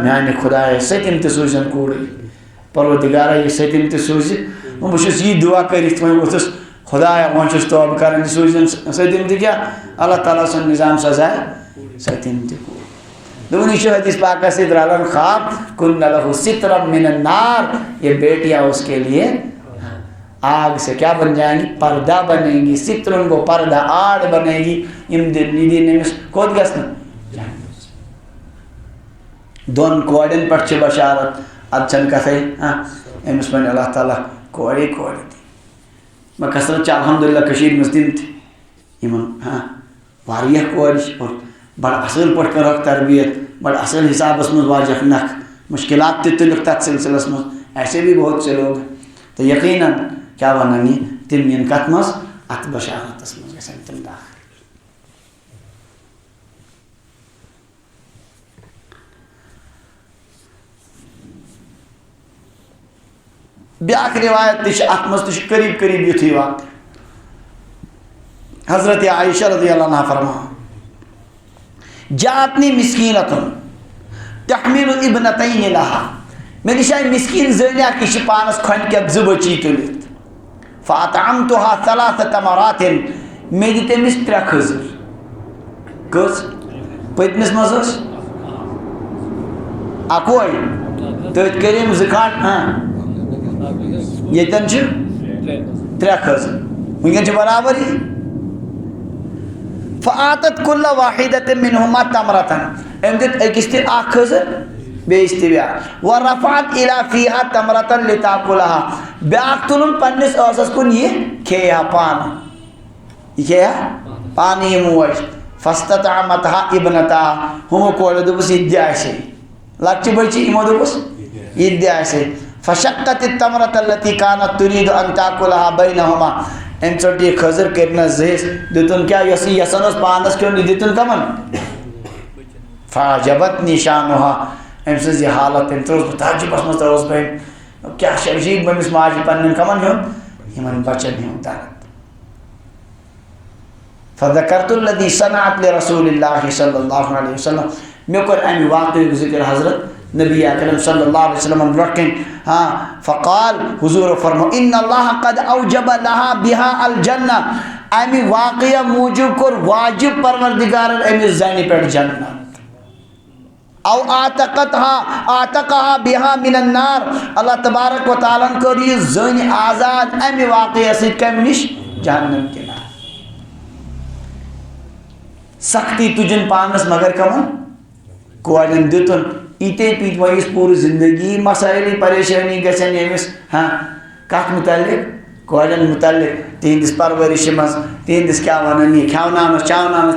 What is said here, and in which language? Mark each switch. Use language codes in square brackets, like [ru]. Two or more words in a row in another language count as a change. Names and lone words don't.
[ks] میانہِ خۄدایا سٔتِم تہِ سوٗزِن کوٗرٕے پروردِگارا یہِ سٔتِم تہِ سوٗزِ بہٕ چھُس یی دُعا کٔرِتھ وۄنۍ ووٚتھُس خۄدایا وۄنۍ چھُس توبہٕ کران یہِ سوٗزِن سٔتِم تہِ کیٛاہ اللہ تعالیٰ سُنٛد نظام سزایہِ سٔتِم تہِ کوٗر دوٚپُن یہِ چھُ حدیث پاکس سۭتۍ رلان خواب [ar] کُنَّ لَہُ سِترًا مِنَ النار [ur] یہ بیٹیاں اس کے لیے آگ سے کیا بن جائیں گی پردہ بنیں گی سترن کو پردہ آڑ بنے گی [ks] یم دین امس کوت گژھنہٕ دون کورٮ۪ن پٮ۪ٹھ چھِ بشارت ادٕ چھنہٕ کتھے أمِس وَنہِ اللہ تعالیٰ کورے کورِ تہِ مگر کثرت چھِ الحمدُاللہ کٔشیٖرِ منٛز تِم تہِ یِمن واریاہ کورِ چھِ اور بڑٕ اصل پٲٹھۍ کٔرٕکھ تربیت بڑٕ اصل حسابس منٛز واجکھ نکھ مشکلات تہِ تُلِکھ تتھ سلسلس منٛز [ur] ایسے بھی بہت سے لوگ تو یقیناً [ks] کیا ونان یہ تم ین کت مز ات بشارتس مز گژھن تم داخل بیاکھ روایت تہ ات مز تہ قریب قریب یتھی واقع حضرت عائشہ رضی اللہ عنہا فرمان [ar] جاتنی مسکینۃ تحمل ابنتین لها [ks] مے نش آئی مسکین زٔنۍ اکھ یہِ چھِ پانس کھۄنہِ کٮ۪تھ 2 بچی تُلِتھ [ar] فاطعمتها 3 تمرات [ks] مے دِتۍ أمِس 3 کھٔزٕر کٔژ پٔتمِس منٛز ٲس اکوے تٔتھۍ کٔرۍ أمۍ 2 کھنٛڈ ییٚتٮ۪ن چھِ 3 کھٔزٕر وٕنکٮ۪ن چھِ برابری [ar] فآتت كل واحدة منهما تمرة [ks] أمۍ دِتۍ أکِس تہِ 1 کھٔزٕر بیٚیِس تہِ بیٛاکھ [ar] ورفعت إلى فيها تمرة لتاكلها [ks] بیٛاکھ تُلُن پننِس ٲسس کُن یہِ کھیٚیہِ ہا پانہٕ یہِ کھیٚیہِ ہا پانہٕ یہِ موج [ar] فاستطعمتها ابنتها [ks] ہُمو کوریو دوٚپُس یہِ تہِ دِ اَسے لۄکچہِ بچی یِمو دوٚپُس یہِ تہِ دِ اَسے [ar] فشقت التمرة التي كانت تريد أن تأكلها بينهما [ks] أمۍ ژٔٹ یہِ کھٔزٕر کٔرنس 2 دِتُن کیٛاہ یۄس یہِ یژھان اوس پانس کھیوٚن یہِ دِتُن کمن [ar] فعجبتني شانها [ks] أمۍ سٕنٛز یہِ حالت أمۍ ترٛووُس بہٕ تعجبس منٛز ترٛووُس بہٕ أمۍ کیٛاہ چھِ عجیٖب أمِس ماجہِ پننٮ۪ن کمن ہُنٛد یِمن بچن ہُنٛد درد [ar] فذكرت الذي صنعت لرسول الله صلى الله عليه وسلم [ks] مےٚ کوٚر امہِ واقعُک ذِکر [ar] حضرت [ks] نبی اکرم صلی اللہ علیہ وسلم برونٛٹھ کَنۍ فقال حضوٗرو فرمو [ar] ان اللہ قد اوجب لها بها الجنہ [ks] امہِ واقعہ موٗجوٗب کوٚر واجب پروردگارن أمِس زنہِ پٮ۪ٹھ جنت [ar] او آتقها بها من النار [ks] اللہ تبارک و تعالیٰ کٔر یہِ زٔنۍ آزاد امہِ واقعہ سۭتۍ کمہِ نِش جہنم کِنۍ سختی تُجِن پانس مگر کمن کورٮ۪ن دِتُن یِتے پیٖٹۍ وۄنۍ یُس پوٗرٕ زندگی مسٲیلی پریشٲنی گژھن ییٚمِس کتھ متعلق کورٮ۪ن متعلق تِہنٛدِس پرورِشہِ منٛز تِہنٛدِس کیٛاہ ونان یہِ کھٮ۪وناونس چاوناونس